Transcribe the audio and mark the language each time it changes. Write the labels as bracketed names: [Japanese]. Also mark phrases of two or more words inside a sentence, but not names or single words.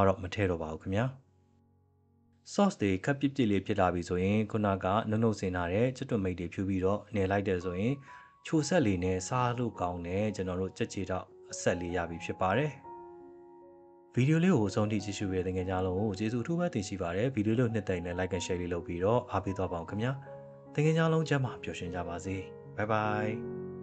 [Burmese] ကတော့မထည့်တော့ပါဘူးခင်ဗျာ sauce တွေခပ်ပြစ်ပြစ်လေးဖြစ်လာပြီဆိုရင်ခုနကနုံနုံစင်ထားတဲ့ကြက်သွန်မိတ်တွေဖြူပြီးတော့နေလိုက်တယ်ဆိုရင်ချိုဆက်လေးနဲ့စားလို့ကောင်းတယ်ကျွန်တော်တို့ကြက်ချီတော့အဆက်လေးရပြီဖြစ်ပါတယ်ဗီဒီယိုလေးကိုအဆုံးထိကြည့်ရှုရတဲ့ငယ်ကြားလုံးကိုကျေးဇူးအထူးပဲတင်ရှိပါတယ်ဗီဒီယိုလေးနှစ်သိမ့်နဲ့ [English] like and share [Burmese] လေးလုပ်ပြီးတော့အားပေးသွားပါအောင်ခင်ဗျာတကယ်ကြားလုံးကျမ်းမှာပျော်ရွှင်ကြပါစေဘိုင်ဘိုင်